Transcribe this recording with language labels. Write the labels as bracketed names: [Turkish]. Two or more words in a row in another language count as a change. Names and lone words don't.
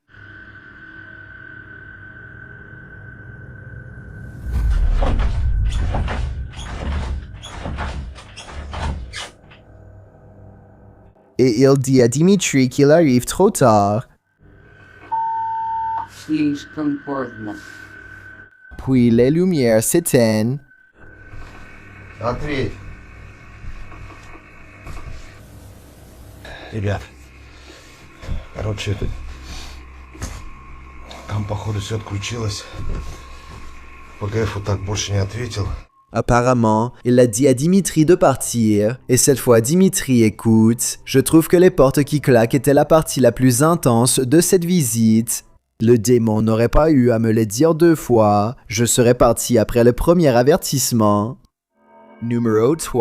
[French] Et il dit à Dimitri qu'il arrive trop tard. [Russian] Слишком поздно. [French] Puis les lumières s'éteignent. [Russian] Ответь. Ребят, короче, там, походу, все отключилось. ПГФ вот так больше не ответил. [French] Apparemment, il a dit à Dimitri de partir, et cette fois Dimitri écoute. Je trouve que les portes qui claquent étaient la partie la plus intense de cette visite. Le démon n'aurait pas eu à me le dire 2 fois, je serais parti après le premier avertissement.